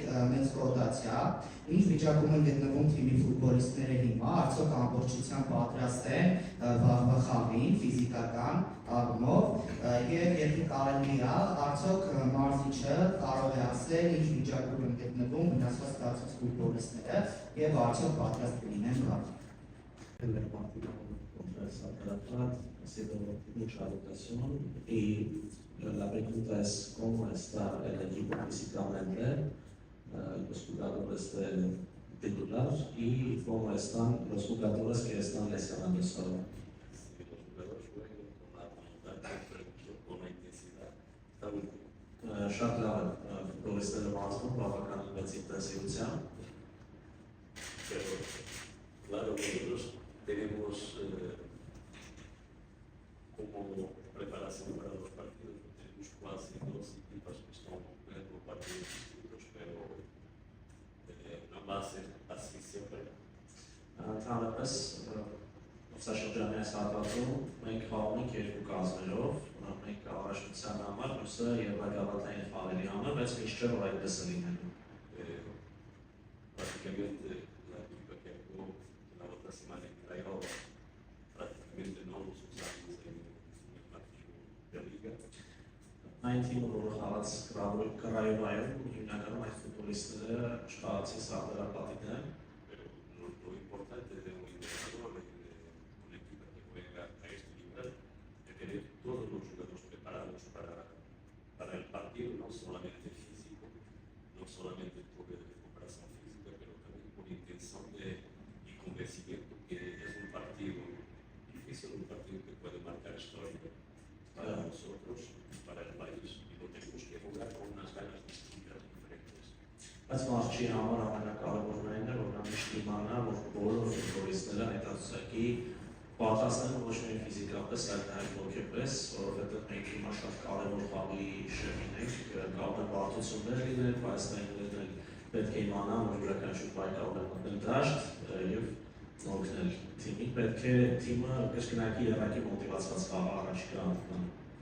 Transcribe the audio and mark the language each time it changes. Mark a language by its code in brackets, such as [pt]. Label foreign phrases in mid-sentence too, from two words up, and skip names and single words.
[hy] մեծ ռոտացիա, ինչ վիճակում են գտնվում թիմի ֆուտբոլիստները հիմա, արդյոք ամբողջությամբ պատրաստ են վաղվա խաղին ֆիզիկական առումով եւ եթե կարելի է, արդյոք մարզիչը կարող է ասել ինչ վիճակում են գտնվում վնասված ստացած ֆուտբոլիստները եւ արդյոք պատրաստ կլինեն գալ։ [es] Ha sido mucha rotación y la pregunta es cómo está el equipo físicamente, los jugadores titular y cómo están los jugadores que están lesionados ahora. [hy] Շատ լավ է ֆուտբոլիստները մարզվում բավական մեծ ինտենսիվությամբ. [es] Claro, nosotros tenemos como preparación para los partidos, tenemos casi dos equipos que están jugando partidos distintos, pero la base así siempre. [hy] Ընդհանրապես մրցաշրջանի այս հատվածում մենք խաղում ենք երկու կազմերով, մենք առաջնության համար, մյուսը երբակալատային խաղերի համար, բայց միշտ չէ որ այդպես է լինելու։ [es] Prácticamente la equipa que jugó la otra semana en Craiova prácticamente no los usamos en el partido de liga. [hy] Այն թիմը, որը խաղաց Կրայովայում, հիմնականում այդ ֆուտբոլիստները չխաղացի Սարդարապատի դեմ, [es] Lo importante de un entrenador, de un equipo que juega a este nivel, es tener todos los jugadores preparados para el partido, no solamente físico, no solamente por recuperación física, pero también por intención y convencimiento que es un partido difícil, un partido que puede marcar historia para nosotros y para el país, y lo tenemos que jugar con unas ganas distintas, diferentes. [hy] բայց մարզչի համար ամենակարևորն այն է, որ նա միշտ իմանա, որ բոլոր ֆուտբոլիստները հետազոտակի պատրաստ են ոչ միայն ֆիզիկապես, այլ նաև հոգեպես, որովհետև մենք հիմա շատ կարևոր խաղի շրջան ենք, կարող են բարդություններ լինել, բայց այնուհետև պետք է իմանան, որ յուրաքանչյուր բայ կարող է մտնել դաշտ եւ օգնել թիմին, պետք է թիմը կրկնակի երակի մոտիվացված խաղը առաջիկա անցնի։